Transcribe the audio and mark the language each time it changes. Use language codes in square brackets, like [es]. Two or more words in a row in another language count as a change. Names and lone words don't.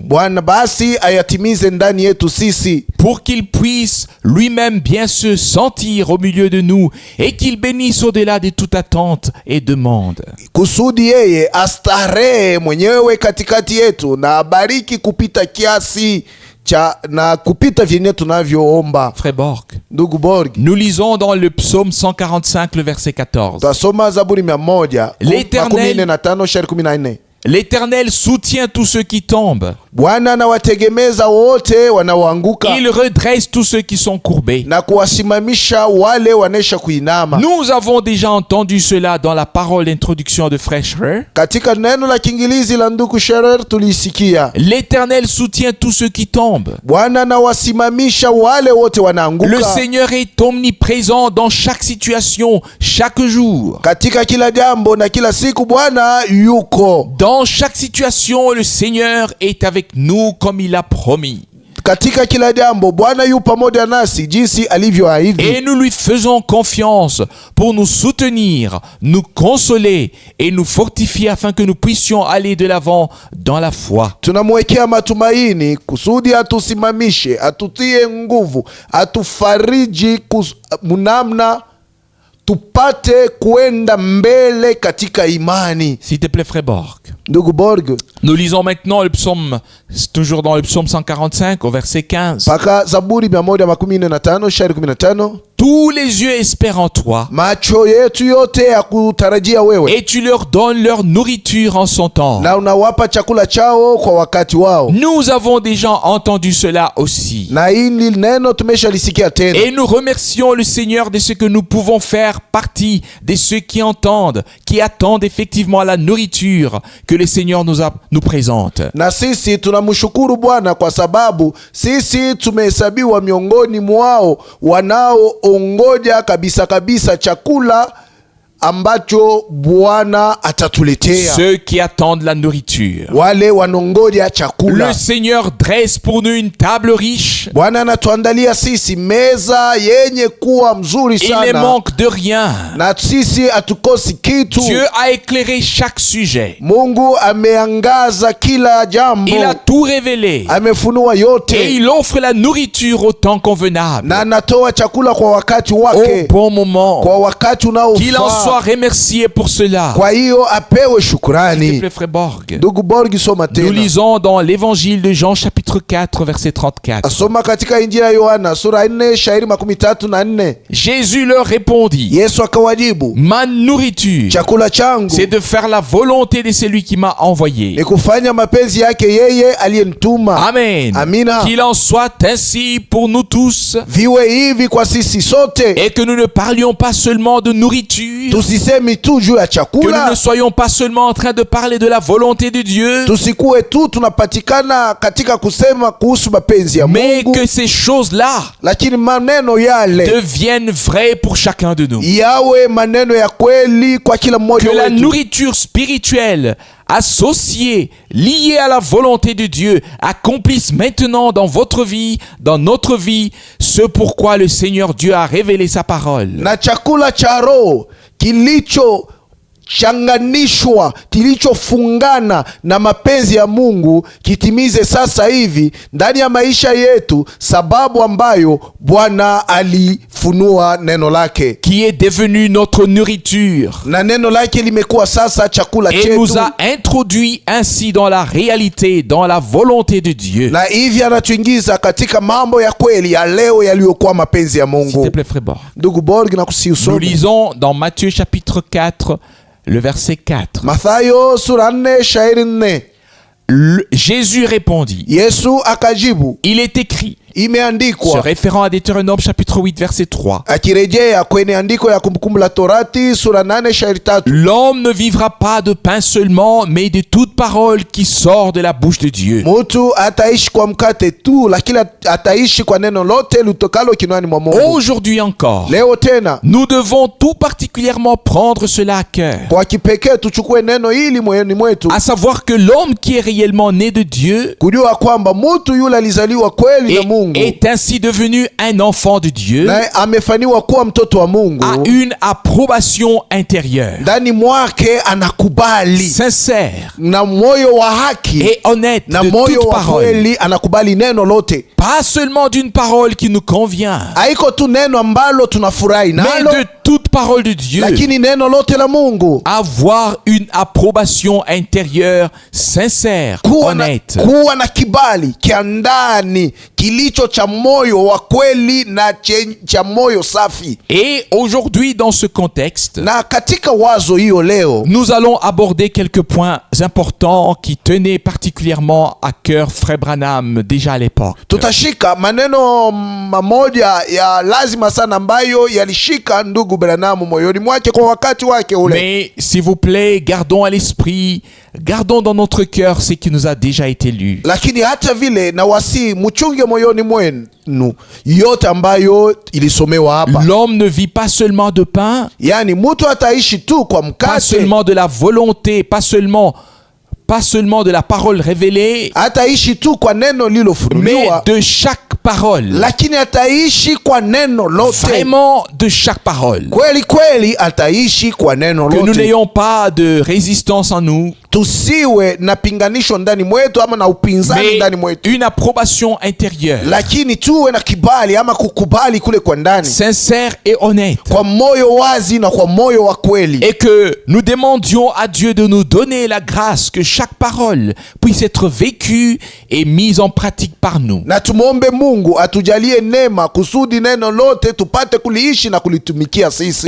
[sw] Bwana basi ayatimize ndani yetu sisi, [fr] pour qu'il puisse lui-même bien se sentir au milieu de nous et qu'il bénisse au-delà de toute attente et demande. [sw] kusudi yeye astarehe mwenyewe katikati yetu na abariki kupita kiasi cha na kupita vyenye tunavyoomba. [fr] Frère Borg, [sw] Ndugu Borg, [fr] nous lisons dans le psaume 145, le verset 14. [sw] tasoma Zaburi 100 15 shairi 14. [fr] L'Éternel soutient tous ceux qui tombent. [sw] Bwana anawategemeza wote wanaoanguka, [fr] Il redresse tous ceux qui sont courbés. [sw] na kuwasimamisha wale wanesha kuinama. [fr] Nous avons déjà entendu cela dans la parole d'introduction de Frère Scherer. [sw] Katika neno la Kiingereza la ndugu Scherer tulisikia, [fr] L'Éternel soutient tous ceux qui tombent. [sw] Bwana anawasimamisha wale wote [fr] Le [sw] wanaanguka. [fr] Seigneur est omniprésent dans chaque situation, chaque jour. [sw] Katika kila jambo na kila siku Bwana yuko. [fr] Dans chaque situation, le Seigneur est avec nous comme il a promis. [sw] Katika kila jambo Bwana yu pamoja nasi jinsi alivyoahidi. [fr] Et nous lui faisons confiance pour nous soutenir, nous consoler et nous fortifier afin que nous puissions aller de l'avant dans la foi. [sw] Tunamwekea matumaini kusudi atusimamishe, atutie nguvu, atufariji munamna tupate kuenda mbele katika imani. [fr] S'il te plaît, Frère Borg. [sw] Ndugu Borg, [fr] Nous lisons maintenant le psaume, toujours dans le psaume 145 au verset 15. [sw] paka Zaburi 115 shairi 15. [fr] Tous les yeux espèrent en toi [sw] Macho yetu yote ya kutarajia wewe, [fr] et tu leur donnes leur nourriture en son temps. [sw] na unawapa chakula chao kwa wakati wao. [fr] Nous avons déjà entendu cela aussi. [sw] Na hili neno tumeshalisikia tena. [fr] Et nous remercions le Seigneur de ce que nous pouvons faire partie de ceux qui entendent, qui attendent effectivement la nourriture que le Seigneur nous présente. [sw] Na sisi tunamshukuru Bwana kwa sababu sisi tumehesabiwa miongoni mwao wanaoongoja kabisa kabisa chakula ambacho Bwana atatuletea. [fr] Ceux qui attendent la nourriture. [sw] Wale wanongoja chakula. [fr] Le Seigneur dresse pour nous une table riche. [sw] Bwana anatuandalia sisi meza yenye kuwa mzuri [fr] Il ne [sw] sana, [fr] manque de rien. [sw] na sisi hatukosi kitu. [fr] Dieu a éclairé chaque sujet. [sw] Mungu ameangaza kila jambo, [fr] Il a tout révélé. [sw] amefunua [fr] Et [sw] yote, [fr] il offre la nourriture au temps convenable, [sw] na anatoa chakula kwa wakati [fr] au [sw] wake, [fr] bon moment. [sw] kwa wakati [fr] Qu'il en [sw] unaofaa. [fr] soit remercié pour cela. [sw] Kwa hiyo apewe [fr] S'il te [sw] shukrani. [fr] plaît, Frère Borg. [sw] Ndugu Borg, soma [fr] Nous [sw] tena. [fr] lisons dans l'évangile de Jean chapitre 4 verset 34. [sw] Asoma katika Injili ya Yohana sura 4 shairi 34. [fr] Jésus leur répondit, [sw] Yesu akawajibu, [fr] ma nourriture, [sw] chakula changu [fr] c'est de faire la volonté de celui qui m'a envoyé. [sw] ni kufanya mapenzi yake yeye aliyenituma. [fr] Amen. [sw] Amina. [fr] Qu'il en soit ainsi pour nous tous, [sw] Viwe hivi kwa sisi sote, [fr] et que nous ne parlions pas seulement de nourriture, [sw] tusisemi tu juu ya [fr] que nous [sw] chakula, [fr] ne soyons pas seulement en train de parler de la volonté de Dieu, [sw] tusikuwe tu tunapatikana katika kusema kuhusu mapenzi ya [fr] mais [sw] Mungu, [fr] que ces choses-là [sw] lakini maneno yale [fr] deviennent vraies pour chacun de nous. [sw] yawe maneno ya kweli kwa kila mmoja [fr] Que la [sw] wetu. [fr] nourriture spirituelle associée, liée à la volonté de Dieu, accomplisse maintenant dans votre vie, dans notre vie, ce pourquoi le Seigneur Dieu a révélé sa parole. [sw] Na chakula cha roho kilicho changanishwa, kilichofungana na mapenzi ya Mungu kitimize sasa hivi ndani ya maisha yetu, sababu ambayo Bwana alifunua neno lake, [fr] Qui est devenu notre nourriture [sw] na neno lake limekuwa sasa chakula [fr] et [sw] chetu, [fr] nous a introduit ainsi dans la réalité, dans la volonté de Dieu. [sw] na hivi anatuingiza katika mambo ya kweli ya leo yaliyokuwa mapenzi ya [fr] S'il te [sw] Mungu. [fr] plaît, Frère Borg. [sw] Ndugu Borg, na kusi [fr] Nous [sw] usome [fr] lisons dans Matthieu chapitre 4, le verset 4. [sw] Mathayo sura 4 shairi 4. [fr] Jésus répondit, [sw] Yesu akajibu, [fr] il est écrit, Se [sw] imeandikwa, [fr] référant à Deutéronome chapitre 8 verset 3. [sw] akirejea kwenye andiko ya Kumbukumbu la Torati sura 8 shairi 3, [fr] L'homme ne vivra pas de pain seulement, mais de toute parole qui sort de la bouche de Dieu. [sw] mutu ataishi kwa mkate tu, lakini ataishi kwa neno lote litokalo kinywani mwa Mungu. [fr] Aujourd'hui encore, [sw] Leo tena [fr] nous devons tout particulièrement prendre cela à cœur. [sw] kwa kipekee tuchukue neno hili moyoni mwetu, [fr] À savoir que l'homme qui est réellement né de Dieu [sw] kujua kwamba mutu yule alizaliwa kweli na Mungu [fr] est ainsi devenu un enfant de Dieu, [sw] na amefaniwa kuwa mtoto wa Mungu, [fr] a une approbation intérieure, [sw] ndani mwake anakubali [fr] sincère [sw] na moyo wa haki [fr] et honnête [sw] na [fr] de [sw] moyo [fr] toute [sw] wa [fr] parole. [sw] kweli, anakubali neno lote. [fr] Pas seulement d'une parole qui nous convient, [sw] Haiko tu neno ambalo tunafurahi [fr] mais [sw] nalo, [fr] de toute parole de Dieu. [sw] lakini neno lote la Mungu. [fr] Avoir une approbation intérieure sincère, honnête. [sw] Kuwa na kibali kia ndani kilicho cha moyo wa kweli na cha moyo safi. [fr] Et aujourd'hui, dans ce contexte, [sw] Na katika wazo hiyo leo [fr] nous allons aborder quelques points importants qui tenaient particulièrement à cœur Frère Branham déjà à l'époque. [sw] tutashika maneno mamoja ya lazima sana ambayo yalishika ndugu Branham moyoni mwake kwa wakati wake ule. [fr] Mais s'il vous plaît, gardons à l'esprit, gardons dans notre cœur ce qui nous a déjà été lu. [sw] Lakini hata vile na wasi mchunge moyoni mwenu yote ambayo ilisomewa hapa. [fr] L'homme ne vit pas seulement de pain, [sw] Yani mtu ataishi tu kwa [fr] pas [sw] mkate, [fr] seulement de la volonté, pas seulement de la parole révélée, [sw] ataishi tu kwa neno [fr] mais [sw] lilofunuliwa, [fr] de chaque parole. [sw] lakini ataishi kwa neno lote. [fr] Vraiment de chaque parole. [sw] Kweli kweli ataishi kwa neno [fr] Que nous [sw] lote. [fr] n'ayons pas de résistance en nous, [sw] Tusiwe na pinganisho ndani mwetu ama na upinzani ndani [fr] mais [sw] mwetu, [fr] une approbation intérieure, [sw] lakini tuwe na kibali ama kukubali kule kwa ndani, [fr] sincère et honnête. [sw] kwa moyo wazi na kwa moyo wa kweli. [fr] Et que nous demandions à Dieu de nous donner la grâce que chaque parole puisse être vécue et mise en pratique par nous. [sw] Na tumwombe Mungu atujalie neema kusudi neno lote tupate kuliishi na kulitumikia sisi.